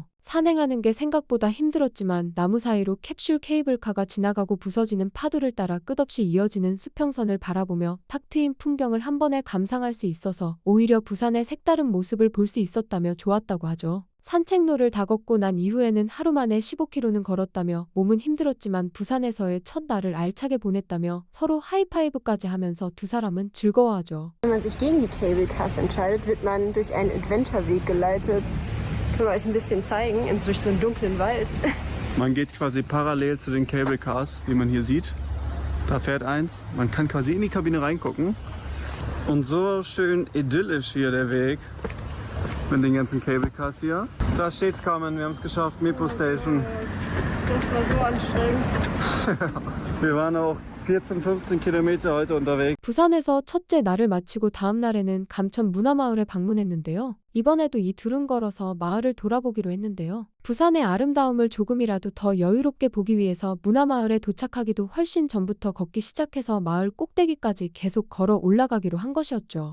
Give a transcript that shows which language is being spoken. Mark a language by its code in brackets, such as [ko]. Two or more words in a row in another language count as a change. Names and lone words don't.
[ko] 산행하는 게 생각보다 힘들었지만 나무 사이로 캡슐 케이블카가 지나가고 부서지는 파도를 따라 끝없이 이어지는 수평선을 바라보며 탁 트인 풍경을 한 번에 감상할 수 있어서 오히려 부산의 색다른 모습을 볼 수 있었다며 좋았다고 하죠. 산책로를 다 걷고 난 이후에는 하루 만에 15km는 걸었다며 몸은 힘들었지만 부산에서의 첫 날을 알차게 보냈다며 서로 하이파이브까지 하면서 두 사람은 즐거워하죠. [de] Wenn man sich gegen die [en] Cable Cars [de] entscheidet, wird man durch einen Adventureweg geleitet. Können wir euch ein bisschen zeigen, durch so einen dunklen Wald. Man geht quasi parallel zu den [en] Cable Cars, [de] wie man hier sieht. Da fährt eins. Man kann quasi in die Kabine reingucken. Und so schön idyllisch hier der Weg mit den ganzen [en] Cable Cars [de] hier. Da steht's, Carmen, wir haben es geschafft, Mepo Station. Das war so anstrengend. Wir waren auch 14, 15 Kilometer heute unterwegs. [ko] 부산에서 첫째 날을 마치고 다음 날에는 감천 문화마을에 방문했는데요. 이번에도 이 둘은 걸어서 마을을 돌아보기로 했는데요. 부산의 아름다움을 조금이라도 더 여유롭게 보기 위해서 문화마을에 도착하기도 훨씬 전부터 걷기 시작해서 마을 꼭대기까지 계속 걸어 올라가기로 한 것이었죠.